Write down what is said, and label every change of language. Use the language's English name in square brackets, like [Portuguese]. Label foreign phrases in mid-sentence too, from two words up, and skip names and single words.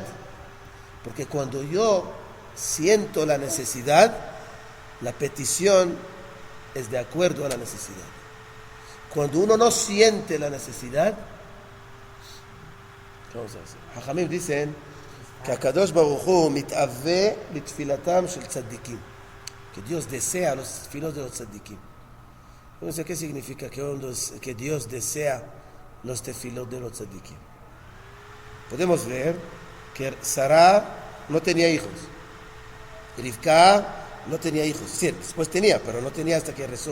[Spanish] Porque cuando yo siento la necesidad, la petición es de acuerdo a la necesidad. Cuando uno no siente la necesidad, ¿qué vamos a hacer? [Hebrew] Hajamim [Spanish] dicen que [Hebrew] הקדוש ברוך הוא מתאוה לתפילתם של צדיקים, [Spanish] que Dios desea los filos de los tzaddikim. No sé qué significa que Dios desea los tefilos de los tzaddikim. Podemos ver que Sarah no tenía hijos, Rivka no tenía hijos, sí, después tenía, pero no tenía hasta que rezó.